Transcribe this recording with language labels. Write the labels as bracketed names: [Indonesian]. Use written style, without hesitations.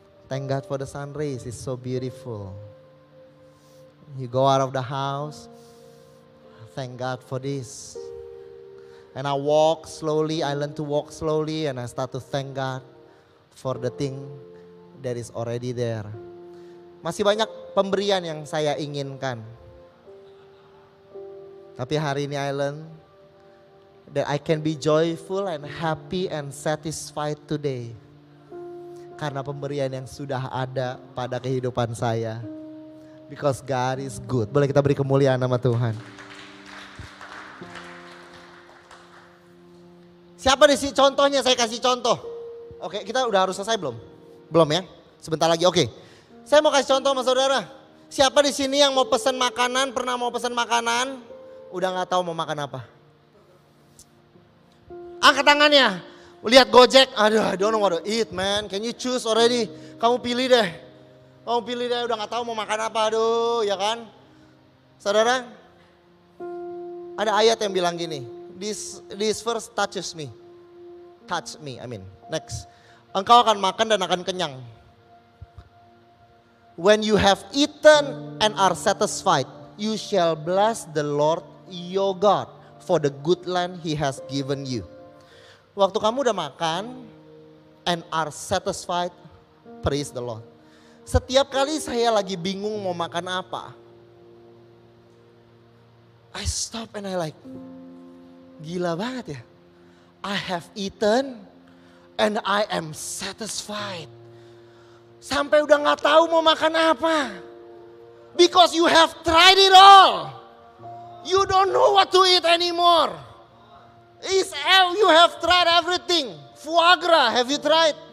[English] Thank God for the sun rays, it's so beautiful. You go out of the house, thank God for this. And I walk slowly, I learn to walk slowly and I start to thank God for the thing that is already there. [Indonesian] Masih banyak pemberian yang saya inginkan. Tapi hari ini [English] I learn that I can be joyful and happy and satisfied today. [Indonesian] Karena pemberian yang sudah ada pada kehidupan saya. [English] Because God is good. [Indonesian] Boleh kita beri kemuliaan nama Tuhan. Siapa di sini contohnya, saya kasih contoh. Oke, kita udah harus selesai belum? Belum ya? Sebentar lagi, oke. Saya mau kasih contoh sama saudara. Siapa di sini yang mau pesan makanan, pernah mau pesan makanan, udah gak tahu mau makan apa? Angkat tangannya. Lihat Gojek, aduh [English] I don't know what to eat man. Can you choose already? [Indonesian] Kamu pilih deh. Udah gak tahu mau makan apa, aduh ya kan. Saudara, ada ayat yang bilang gini. [English] This verse touches me. Touch me, next. [Indonesian] Engkau akan makan dan akan kenyang. [English] When you have eaten and are satisfied, you shall bless the Lord your God for the good land He has given you. [Indonesian] Waktu kamu udah makan [English] and are satisfied, praise the Lord. [Indonesian] Setiap kali saya lagi bingung mau makan apa, [English] I stop and I like, [Indonesian] gila banget ya. [English] I have eaten and I am satisfied. [Indonesian] Sampai udah gak tahu mau makan apa. [English] Because you have tried it all. You don't know what to eat anymore. You have tried everything. Foie gras, have you tried?